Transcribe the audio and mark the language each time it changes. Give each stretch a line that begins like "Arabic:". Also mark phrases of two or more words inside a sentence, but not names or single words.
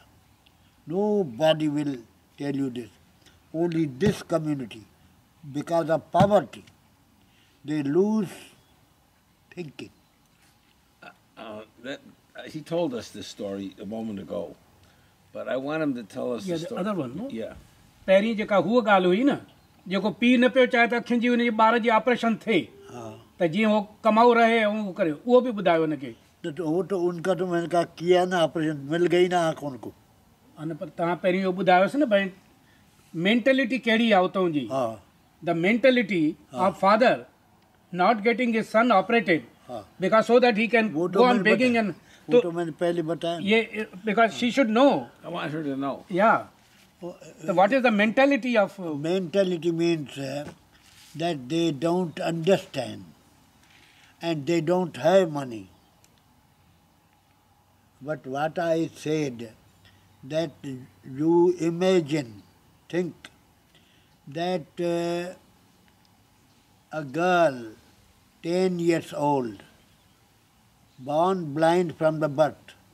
English: Nobody will tell you this. Only this community, because of poverty, they lose thinking. He told us this story a moment ago, but I want him to tell us the story. other one, no? Yeah.
Sindhi: पहिरीं जेका हूअ ॻाल्हि हुई न जेको पीउ न पियो चाहे त अखियुनि जी हुनजे ॿार जी ऑपरेशन थिए त जीअं उहो कमाऊ रहे ऐं उहो करे उहो बि ॿुधायो हुनखे
Hindi: तो वो तो उनका तो मैंने कहा किया ना ऑपरेशन मिल गई ना आँख उनको
Sindhi: अने पर तव्हां पहिरीं इहो ॿुधायोसि न भई मेंटेलिटी कहिड़ी आहे उतां जी
English: the mentality of father not getting his son operated because so that he can go on begging and वो तो मैंने पहले बताया ये because she should know. I want her to know. Yeah. So what is the mentality of mentality means that they don't understand and they don't have money. But what I said, that you imagine, think that a girl 10 years old, born blind from the birth.